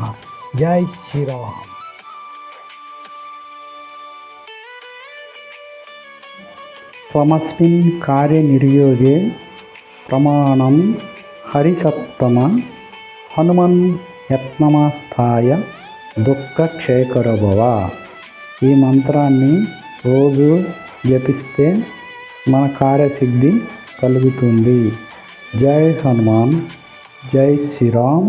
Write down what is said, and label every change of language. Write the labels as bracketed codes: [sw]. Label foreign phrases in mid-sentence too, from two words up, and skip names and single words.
[sa] जय श्री राम। त्वमस्मिन् कार्यनिर्योगे प्रमाणं हरिसत्तम हनुमन् यत्नमास्थाय దుఃఖక్షయకర భవ। [te] ఈ మంత్రాన్ని రోజు జపిస్తే మన కార్యసిద్ధి కలుగుతుంది। జై హనుమాన్, జై శ్రీరామ్।